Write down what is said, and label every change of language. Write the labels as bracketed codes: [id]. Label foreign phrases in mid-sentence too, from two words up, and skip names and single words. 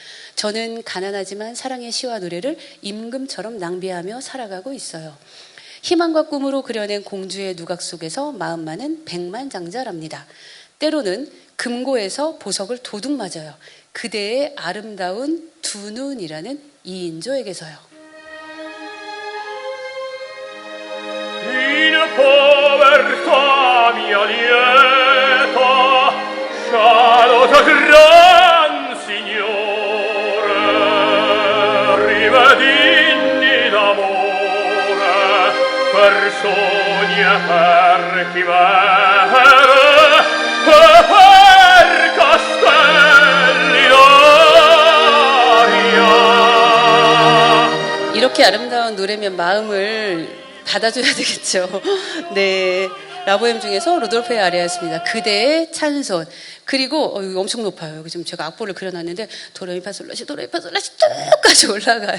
[ko] 저는 가난하지만 사랑의 시와 노래를 임금처럼 낭비하며 살아가고 있어요. 희망과 꿈으로 그려낸 공주의 누각 속에서 마음만은 백만장자랍니다. 때로는 금고에서 보석을 도둑 맞아요. 그대의 아름다운 두 눈이라는 이인조에게서요. [it] In povertà mia lieta, scialo da gran signore, rivedinni d'amore, per sogni e per chimere, e per castelli d'aria. [ko] 이렇게 아름다운 노래면 마음을 받아줘야 되겠죠. 네, 라보엠 중에서 루돌프의 아리아였습니다. 그대의 찬손. 그리고 이거 엄청 높아요. 여기 지금 제가 악보를 그려놨는데 도레미파솔라시 도레미파솔라시 쭉까지 올라가요.